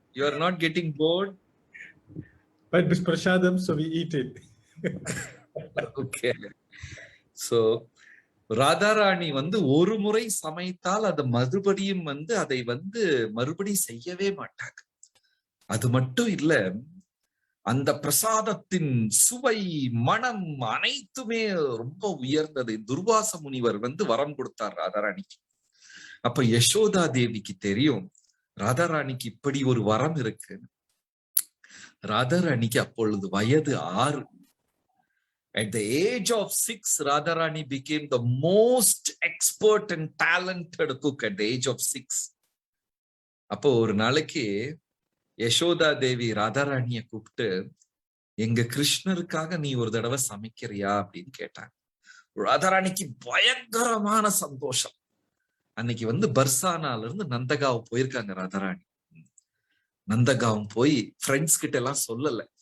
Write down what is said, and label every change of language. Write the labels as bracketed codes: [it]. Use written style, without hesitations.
[en] You are not getting bored. But this prasadam, so we eat it. Okay. [ta] So Radharani ஒரு முறை சமைத்தால் அதை மறுபடியும் அதை மறுபடியும் செய்யவே மாட்டாங்க. அது மட்டும் இல்ல, அந்த பிரசாதத்தின் சுவை, மனம் அனைத்துமே ரொம்ப உயர்ந்தது. துர்வாச முனிவர் வரம் கொடுத்தார் ராதாராணிக்கு. அப்ப யசோதா தேவிக்கு தெரியும் ராதாராணிக்கு இப்படி ஒரு வரம் இருக்கு. ராதாராணிக்கு அப்பொழுது வயது 6. [en] At the age of 6, Radharani became the most expert and talented cook at the age of 6. [ta] அப்போ ஒரு நாளைக்கு யசோதா தேவி ராதாராணிய கூப்பிட்டு, எங்க கிருஷ்ணருக்காக நீ ஒரு தடவை சமைக்கிறியா அப்படின்னு கேட்டாங்க. ராதாராணிக்கு பயங்கரமான சந்தோஷம். அன்னைக்கு பர்சானால இருந்து நந்தகாவ் போயிருக்காங்க ராதாராணி. நந்தகாவ் போய் ஃப்ரெண்ட்ஸ் கிட்ட எல்லாம் சொல்லல,